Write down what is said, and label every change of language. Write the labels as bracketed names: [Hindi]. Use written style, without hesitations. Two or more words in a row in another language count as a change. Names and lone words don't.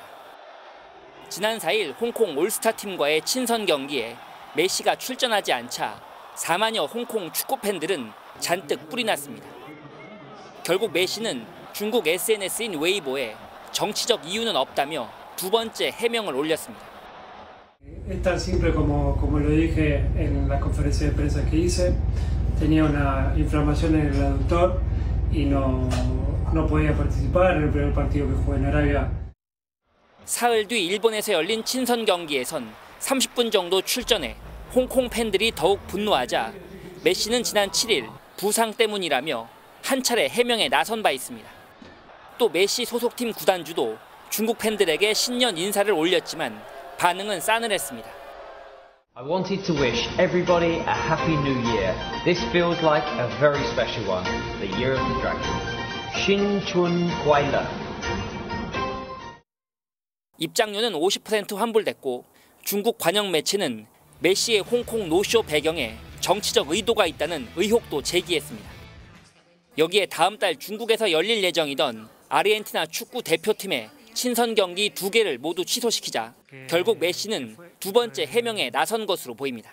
[Korean] 지난 4일 홍콩 올스타 팀과의 친선 경기에 메시가 출전하지 않자 4만여 홍콩 축구 팬들은 잔뜩 뿔이 났습니다. 결국 메시는 중국 SNS인 웨이보에 정치적 이유는 없다며 두 번째 해명을 올렸습니다. [Spanish] Es tan simple como lo dije en la conferencia de prensa que hice. Tenía una inflamación en el aductor y no podía participar en el primer partido que jugué en Arabia. [Korean] 사흘 뒤 일본에서 열린 친선 경기에선 30분 정도 출전해 홍콩 팬들이 더욱 분노하자 메시는 지난 7일 부상 때문이라며 한 차례 해명에 나선 바 있습니다. 또 메시 소속팀 구단주도 중국 팬들에게 신년 인사를 올렸지만 반응은 싸늘했습니다. [English] I wanted to wish everybody a happy new year. This feels like a very special one, the year of the dragon. 신춘 과일러. [Korean] 입장료는 50% 환불됐고 중국 관영 매체는 메시의 홍콩 노쇼 배경에 정치적 의도가 있다는 의혹도 제기했습니다. 여기에 다음 달 중국에서 열릴 예정이던 아르헨티나 축구 대표팀의 친선 경기 2개를 모두 취소시키자 결국 메시는 두 번째 해명에 나선 것으로 보입니다.